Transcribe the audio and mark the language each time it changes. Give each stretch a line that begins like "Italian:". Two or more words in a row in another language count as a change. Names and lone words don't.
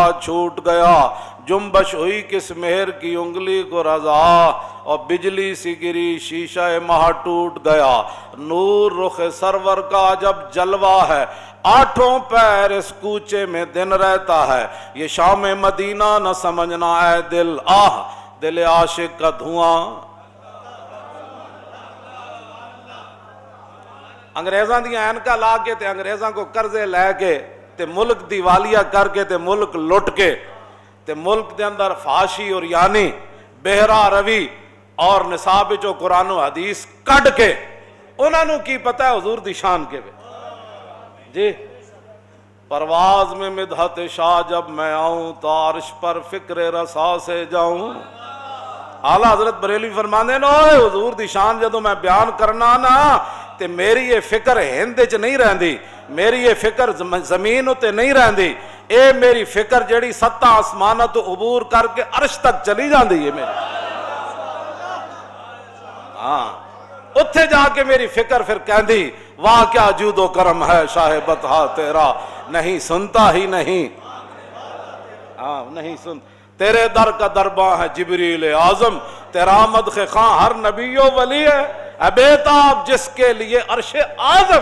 Urdu: چھوٹ گیا، جنبش ہوئی کس مہر کی انگلی کو رضا، اور بجلی سی گری شیشہ ماہ ٹوٹ گیا، نور رخ سرور کا جب جلوہ ہے، آٹھوں پیر اس کوچے میں دن رہتا ہے، یہ شام مدینہ نہ سمجھنا اے دل، آہ دل عاشق کا دھواں،
Punjabi: انگریزاں دی اینکا لا کے تے انگریزاں کو قرضے لے کے تے ملک دیوالیہ کر کے تے ملک لٹ کے تے ملک دے اندر فحاشی اور یعنی بہرا روی اور نصاب جو قرآن و حدیث کڈ کے انہاں نو کی پتہ ہے حضور دی شان کے وے جی
Urdu: پرواز میں مدحت شاہ جب میں آؤں تو عرش پر فکر رسا سے جاؤں.
Punjabi: اعلیٰ حضرت بریلوی فرماندے نا حضور دی شان جدوں میں بیان کرنا نا تے میری یہ فکر ہند چ نہیں رہندی, میری یہ فکر زمین تے نہیں رہندی, اے میری فکر جڑی ستاں آسماناں تو عبور کر کے عرش تک چلی جاندی ہے میری. ہاں اتھے جا کے میری فکر پھر کہندی
Urdu: واہ کیا جود و کرم ہے شاہ بطحا تیرا,
Punjabi: نہیں سنتا ہی نہیں, ہاں نہیں سن,
Urdu: تیرے در کا درباں ہے جبریل اعظم, تیرا مدخ خاں ہر نبی و ولی ہے, اے بیتاب جس کے لیے عرش اعظم.